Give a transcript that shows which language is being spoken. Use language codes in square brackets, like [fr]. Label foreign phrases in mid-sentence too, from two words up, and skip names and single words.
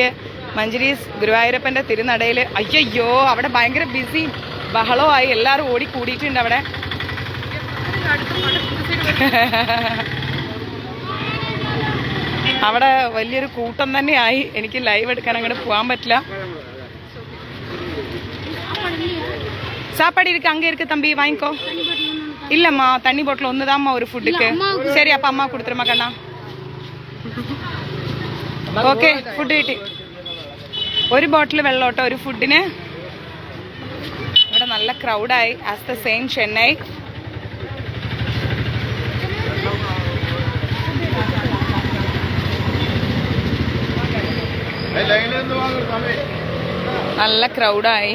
[ml] മഞ്ചരീസ് ഗുരുവായൂരപ്പന്റെ തിരുനടയിൽ അയ്യോ അവിടെ ഭയങ്കര ബിസി ബഹളമായി. എല്ലാവരും ഓടി കൂടിയിട്ടുണ്ട് അവിടെ. അവിടെ വലിയൊരു കൂട്ടം തന്നെയായി. എനിക്ക് ലൈവ് എടുക്കാൻ അങ്ങോട്ട് പോകാൻ പറ്റില്ല. [ta] சாப்பாடு இருக்கு, அங்கே இருக்கு தம்பி, வாங்கிக்கோ. இல்லம்மா, தண்ணி பாட்டில் ஒண்ணுதாம்மா ஒரு ஃபுட்டுக்கு. சரி, அப்ப அம்மா கொடுத்துருமா கண்ணா. [ml] ഓക്കെ, ഫുഡ് കിട്ടി. ഒരു ബോട്ടിൽ വെള്ളോട്ടോ ഒരു ഫുഡിന്. ഇവിടെ നല്ല ക്രൗഡായി. [en] as the same [ml] ചെന്നൈ. നല്ല ക്രൗഡായി.